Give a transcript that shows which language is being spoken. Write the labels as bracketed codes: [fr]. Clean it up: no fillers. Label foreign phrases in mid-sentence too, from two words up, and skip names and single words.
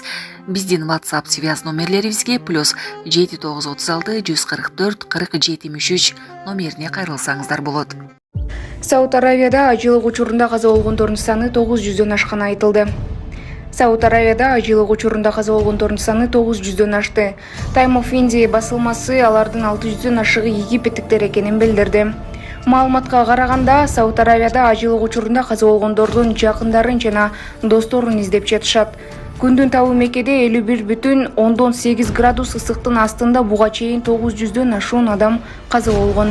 [ky] Биздин WhatsApp связь номерлерибизге +7 936 144 40 73 номерине кайрылсаңыздар болот. Сауд Аравияда ажылык учурунда каза болгондордун саны 900дөн ашканы айтылды. Сауд Аравияда ажылык учурунда каза болгондордун саны 900дөн ашты. Time of India басылмасы алардын 600дөн ашыгы египеттиктер экенин билдирди. Маалыматка караганда, Сауд Аравияда ажылык учурунда каза болгондордун жакындарын жана досторун издеп жатышат. Күндүн табы Меккеде 51,8 градус ысыктын астында буга чейин 900дөн ашуун адам каза болгон.